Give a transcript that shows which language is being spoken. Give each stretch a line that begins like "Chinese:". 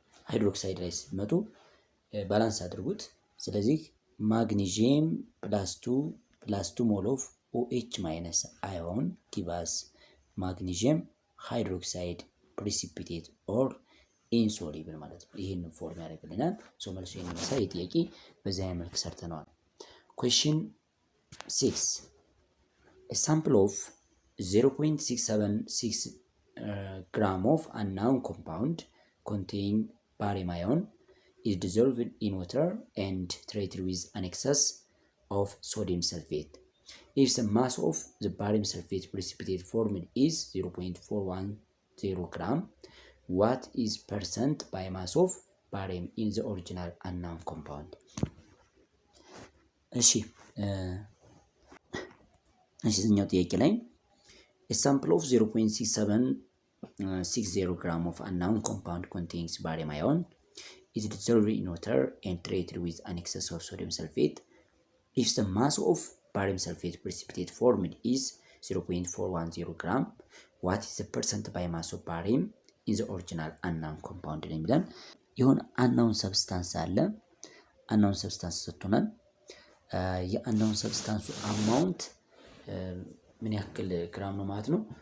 Amharic: ሃይድሮክሳይድ ላይ ሲመጡ ባላንስ አድርጉት። ስለዚህ ማግኒዥየም +2 ሞል ኦፍ OH ማይነስ አዮን ጊቫስ ማግኒዥየም ሃይድሮክሳይድ ፕሪሲፒቴት ኦር ኢንሶሉብል ማለት ነው። ይሄን ፎርም ያደርግልናል። ሶ መልሱ ይሄን ይመስላል። የጥያቄ በዚህ አይነት መልክ ሰርተናል። ኩዌስችን 6
English: a sample of 0.676 gram of unknown compound containing barium ion is dissolved in water and treated with an excess of sodium sulfate. If the mass of the barium sulfate precipitate formed is 0.410 gram, what is percent biomass of barium in the original unknown compound?
Amharic: እሺ እዚህኛው ጥያቄ ላይ
English: a sample of 0.6760 gram of unknown compound contains barium ion is dissolved in water and treated with an excess of sodium sulfate. If the mass of barium sulfate precipitate formed is 0.410 gram, what is the percent biomass of barium in the original unknown compound?
Amharic: የሚለን ይሁን unknown substance አለ። unknown substance ሰጥቶናል። የunknown substance amount ምን ያክል ግራም ነው ማለት ነው?